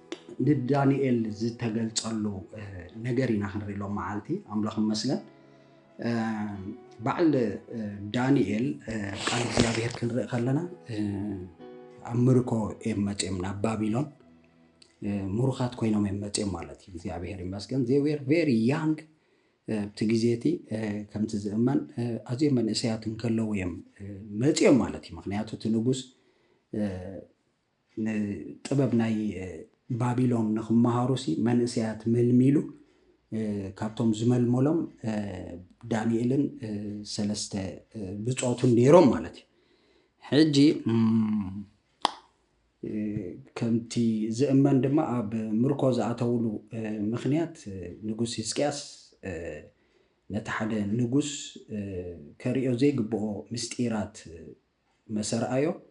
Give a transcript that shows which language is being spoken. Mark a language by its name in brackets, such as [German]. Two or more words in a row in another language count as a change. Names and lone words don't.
[Tigrinya] ንዳንኤል ዝተገልጸሉ ነገር ኢና ክንሪሎም መዓልቲ ኣምላኽ ይመስገን በዓል ዳንኤል ቃል እግዚአብሔር ክንርኢ ከለና ኣብ ምርኮ እዮም መፅኦም ናብ ባቢሎን ሙሩኻት ኮይኖም እዮም መፅኦም ማለት እዩ እግዚአብሔር ይመስገን [English] they were very young [Tigrinya] እቲ ግዜቲ ከምቲ ዝእመን ኣዝዮም መንእሰያት እንከለዉ እዮም መፅኦም ማለት እዩ ምክንያቱ እቲ ንጉስ ጥበብ ናይ ባቢሎን ንኽመሃሩሲ መንእሰያት መልሚሉ ካብቶም ዝመልመሎም ዳንኤልን ሰለስተ ብጾቱን ነይሮም ማለት እዩ ሕጂ ከምቲ ዝእመን ድማ ኣብ ምርኮ ዝኣተውሉ ምክንያት ንጉስ ሕዝቅያስ ነቲ ሓደ ንጉስ ከሪኦ ዘይግብኦ ምስጢራት መሰርኣዮ